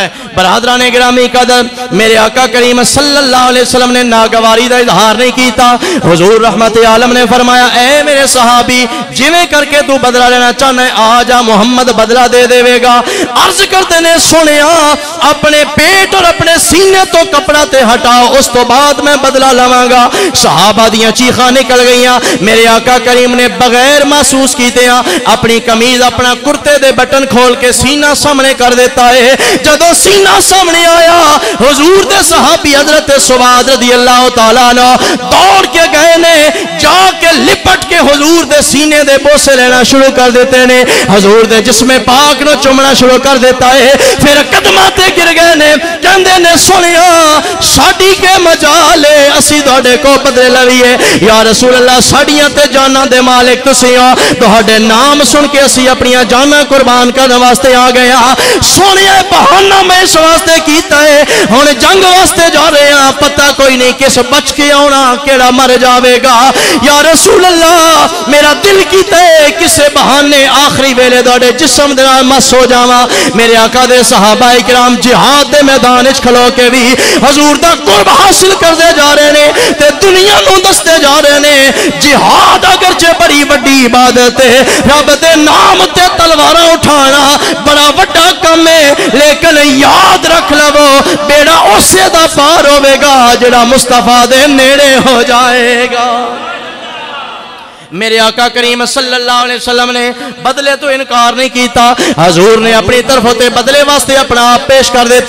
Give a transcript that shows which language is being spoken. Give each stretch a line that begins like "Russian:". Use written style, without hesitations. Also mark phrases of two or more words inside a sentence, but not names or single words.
Punjabi: برادران گرامی قدر، میرے آقا کریم
Arabic: صلی اللہ علیہ وسلم
Punjabi: نے ناگواری دا اظہار نہیں کیتا۔ حضور رحمت عالم نے فرمایا اے میرے صحابی جویں کر کے تو بدلہ لینا چاہنا ہے آ جا، محمد بدلہ دے دے گا. عرض کرتے نے سنیا اپنے پیٹ اور اپنے سینے تو کپڑا تے ہٹاؤ, اس تو بعد میں بدلہ لواں گا. صحابہ دیاں چیخاں نکل گئیاں. میرے آقا کریم نے بغیر محسوس کیتے ہیں اپنی قمیض اپنا کرتے دے بٹن کھول کے سینہ سامنے کر دیتا ہے. جدو سینہ سامنے آیا حضور دے صحابی حضرت سواد
Arabic: رضی اللہ تعالیٰ عنہ
Punjabi: دوڑ کے گئے نے, جا کے لپٹ کے حضور دے سینے دے بوسے لینا شروع کر دیتے نے, حضور دے جسم پاک نو چومنا شروع کر دیتا ہے. پھر قدماں تے گر گئے نے, کہندے نے سنیا ساڈی کے مجال ہے اسی تہاڈے کو بدلے لویے.
Arabic: یا رسول اللہ
Punjabi: ساڈیاں تے جاناں دے مالک تسی ہو, تہاڈے نام سن کے اسی اپنی جاناں قربان کرنے واسطے آ گئے ہاں. سونیا بہانہ میں اس واسطے کیتا ہے, ہن جنگ واسطے جا رہے ہیں, پتہ کوئی نہیں کس بچ کے آنا کیڑا مر جاوے گا.
Arabic: یا رسول اللہ
Punjabi: میرا دل کیتا ہے کسے بہانے آخری ویلے تہاڈے جسم دے نال مس ہو جاواں. میرے آقا دے صحابہ کرام جہاد دے میدان وچ کھلو کے بھی حضور دا قرب حاصل کردے جا رہے نے تے دنیا نو دستے جا رہے نے جہاد اگرچہ بڑی وڈی عبادت ہے, رب دے نام تے تلواراں اٹھانا بڑا وڈا کم ہے, لیکن یاد رکھ لو بیڑا اسے دا پار ہوے گا جڑا مصطفیٰ دے نیڑے ہو جائے گا. میرے آقا کریم
Arabic: صلی اللہ علیہ وسلم
Punjabi: نے بدلے تو انکار نہیں کیتا, حضور نے اپنی طرف ہوتے بدلے واسطے اپنا آپ پیش کر دیتا.